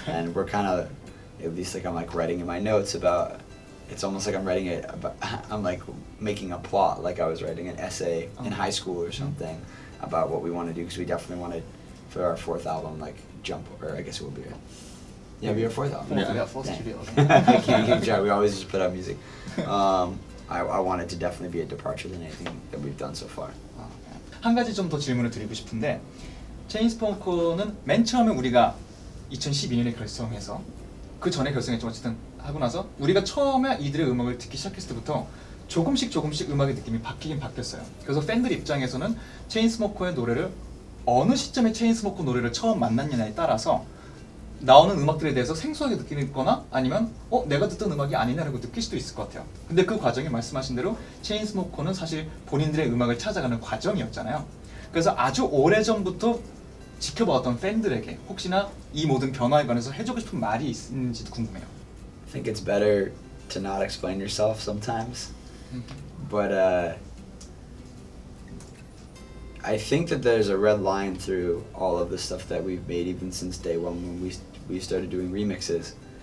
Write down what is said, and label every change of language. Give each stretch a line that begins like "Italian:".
English: And we're kind of, at least like I'm like writing in my notes about, it's almost like I'm writing it, I'm like making a plot, like I was writing an essay in high school or something about what we want to do, because we definitely want to, for our fourth album, like jump, or I guess it will be it'll be our fourth album. Fourth studio. Keep track. We always just put out music. I want it to definitely be a departure than anything that we've done so far.
Korean: 한 가지 좀 더 질문을 드리고 싶은데 체인스모커는 맨 처음에 우리가 2012년에 결성해서 그 전에 결성했지만 어쨌든 하고 나서 우리가 처음에 이들의 음악을 듣기 시작했을 때부터 조금씩 음악의 느낌이 바뀌긴 바뀌었어요. 그래서 팬들 입장에서는 체인스모커의 노래를 어느 시점에 체인스모커 노래를 처음 만났느냐에 따라서 나오는 음악들에 대해서 생소하게 느끼거나 아니면 내가 듣던 음악이 아니냐라고 느낄 수도 있을 것 같아요. 근데 그 과정이 말씀하신 대로 체인스모커는 사실 본인들의 음악을 찾아가는 과정이었잖아요. 그래서 아주 오래전부터 지켜봐왔던 팬들에게 혹시나 이 모든 변화에 관해서 해주고 싶은 말이 있는지도 궁금해요.
English: I think it's better to not explain yourself sometimes. But I think that there's a red line through all of the stuff that we've made, even since day one when we started doing remixes.